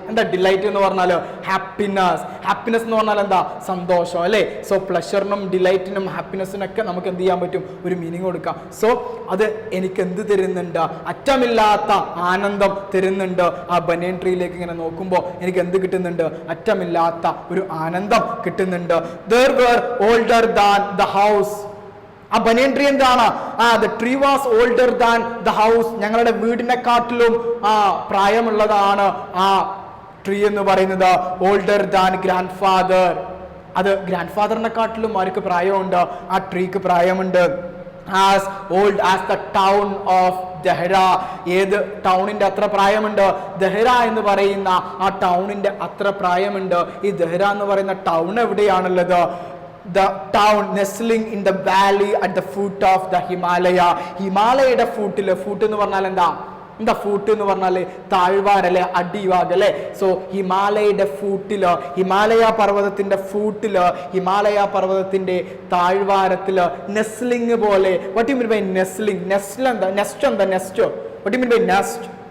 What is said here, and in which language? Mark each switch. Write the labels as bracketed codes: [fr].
[ml] എന്താ ഡിലൈറ്റ് എന്ന് പറഞ്ഞാൽ ഹാപ്പിനെസ്. ഹാപ്പിനെസ് എന്ന് പറഞ്ഞാൽ എന്താ, സന്തോഷം അല്ലേ. സോ പ്ലഷറിനും ഡിലൈറ്റിനും ഹാപ്പിനെസ്സിനൊക്കെ നമുക്ക് എന്ത് ചെയ്യാൻ പറ്റും, ഒരു മീനിങ് കൊടുക്കാം. സോ അത് എനിക്ക് എന്ത് തരുന്നുണ്ട്, അറ്റമില്ലാത്ത ആനന്ദം തരുന്നുണ്ട്. ആ ബനിയൻ ട്രീയിലേക്ക് ഇങ്ങനെ നോക്കുമ്പോൾ എനിക്ക് എന്ത് കിട്ടുന്നുണ്ട്, അറ്റമില്ലാത്ത ഒരു ആനന്ദം കിട്ടുന്നുണ്ട്. [en] There were older than the house. [ml] ആ ബനിയൻ ട്രീ എന്താണ്, [en] The tree was older than the house. [ml] ഞങ്ങളുടെ വീടിനെക്കാട്ടിലും പ്രായമുള്ളതാണ് ആ ട്രീ എന്ന് പറയുന്നത്. [en] Older than grandfather. [ml] അത് ഗ്രാൻഡ് ഫാദറിനെക്കാട്ടിലും ആർക്ക് പ്രായമുണ്ട്, ആ ട്രീക്ക് പ്രായമുണ്ട്. [en] As old as the town of Dehra. [ml] ഏത് ടൗണിന്റെ അത്ര പ്രായമുണ്ട്, ദഹ്റ എന്ന് പറയുന്ന ആ ടൗണിന്റെ അത്ര പ്രായമുണ്ട്. ഈ ദഹ്റ എന്ന് പറയുന്ന town എവിടെയാണുള്ളത്, [en] the town nestling in the valley at the foot of the Himalaya. [ml] ഹിമാലയയുടെ ഫൂട്ടില്, foot എന്ന് പറഞ്ഞാൽ എന്താ, ഫൂട്ട് എന്ന് പറഞ്ഞാല് താഴ്വാരല്ലേ, അടിവാകല്ലേ. സോ ഹിമാലയയുടെ ഫൂട്ടില്, ഹിമാലയ പർവ്വതത്തിന്റെ ഫൂട്ടില്, ഹിമാലയ പർവ്വതത്തിന്റെ താഴ്വാരത്തില്, നെസ്ലിംഗ് പോലെ. [en] What you mean by nestling? [ml] Nest എന്താ, നെസ്റ്റ് എന്താ, [en] Nest. What you mean by nest?